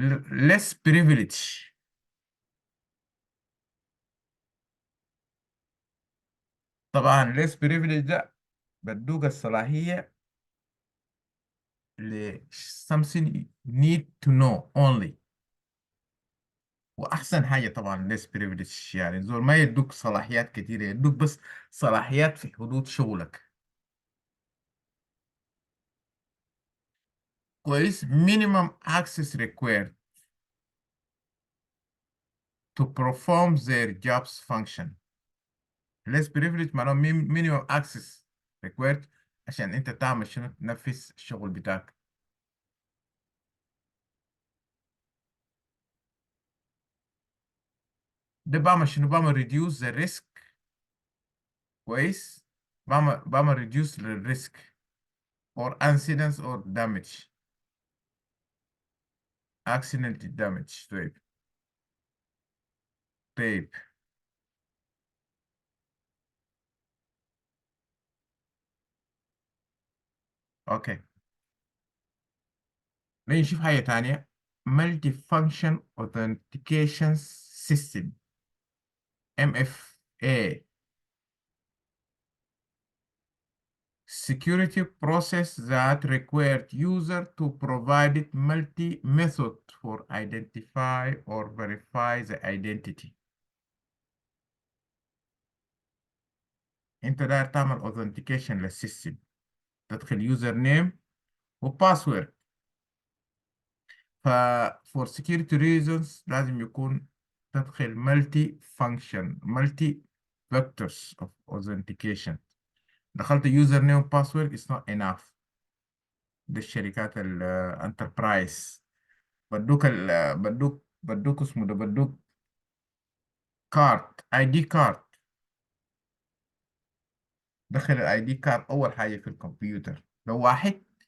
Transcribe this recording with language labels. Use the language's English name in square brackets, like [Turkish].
[English] less privilege. [Arabic] طبعا [English] less privilege [Arabic] ده بدوك الصلاحية ل [English] something you need to know only. [Arabic] واحسن حاجه طبعا ليس بريفليج، يعني زول ما يدوك صلاحيات كتيره، يدوك بس صلاحيات في حدود شغلك. كويس. [English] minimum access required to perform their jobs function. less privilege [Arabic] معناه [English] minimum access required [Arabic] عشان انت تعمل شنو، تنفذ الشغل بتاعك. ده بعمل شنو؟ بعمل [English] reduce the risk. [Arabic] كويس. [English] بعمل reduce the risk or incidents or damage. accident damage. طيب. [Arabic] طيب اوكي. نشوف حاجة تانية. [English] multi function authentication system MFA. security process that required user to provide multi method for identify or verify the identity. [Arabic] انت داير تعمل authentication للسيستم، تدخل يوزر نيم وباسورد. [English] ف for security reasons [Arabic] لازم يكون تدخل [English] multi function multi vectors of authentication. [Arabic] دخلت يوزر نيم وباسورد [English] is not enough. [Arabic] ده الشركات الانتربرايز بدوك بدوك اسمه ده، بدوك كارت، اي دي كارت. دخل الاي دي كارد اول حاجه في الكمبيوتر، لو واحد.